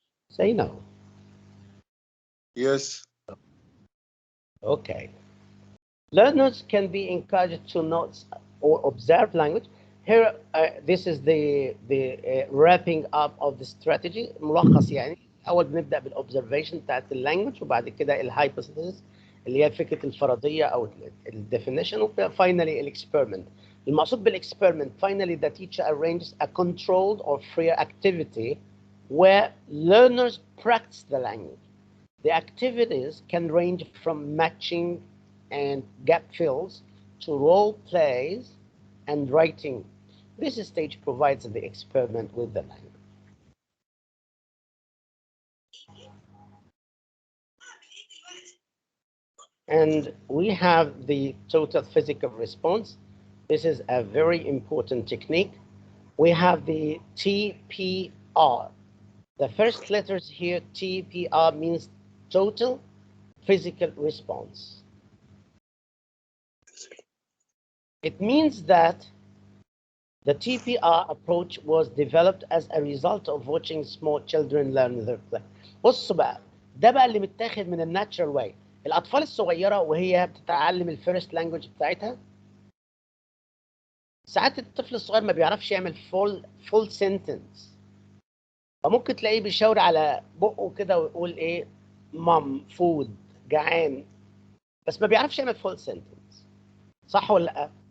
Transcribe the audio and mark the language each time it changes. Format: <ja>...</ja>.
<en>Say no. Yes. Okay. Learners can be encouraged to note or observe language. Here, this is the wrapping up of the strategy.</en> <ar>ملخص يعني. أول بنبدأ بالobservation بتاعت اللانجوج وبعد كده الهايبوثيسيس اللي هي فكرة الفرضية أو الديفينيشن وفاينلي الاكسبيرمنت. المقصود بالاكسبيرمنت</ar> <en>finally the teacher arranges a controlled or free activity where learners practice the language. The activities can range from matching and gap fills to role plays and writing. This stage provides the experiment with the language. And we have the total physical response. This is a very important technique. We have the TPR. The first letters here, TPR, means total physical response. It means that the TPR approach was developed as a result of watching small children learn their play.</en> <ar>بصوا بقى، ده بقى اللي متاخد من الناتشرال واي. الأطفال الصغيرة وهي بتتعلم الفيرست لانجوج بتاعتها، ساعات الطفل الصغير ما بيعرفش يعمل فول سنتنس، فممكن تلاقيه بيشاور على بقه كده ويقول ايه مام فود جعان، بس ما بيعرفش يعمل فول سنتنس. صح ولا لا؟</ar>